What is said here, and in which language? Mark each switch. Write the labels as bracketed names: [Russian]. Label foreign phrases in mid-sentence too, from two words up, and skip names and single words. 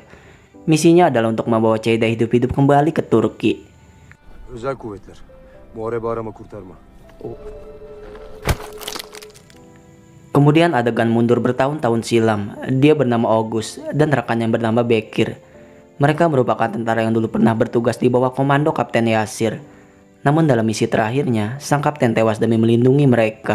[Indonesian] Misinya adalah untuk membawa Cheida hidup-hidup kembali ke Turki. [Turkish] Özel kuvvetler. Muharebe arama kurtarma. [Indonesian] Kemudian adegan mundur bertahun-tahun silam. Dia bernama August dan rekannya bernama Bekir. Mereka merupakan tentara yang dulu pernah bertugas di bawah komando Kapten Yasir. Namun dalam misi terakhirnya, sang kapten tewas demi melindungi mereka.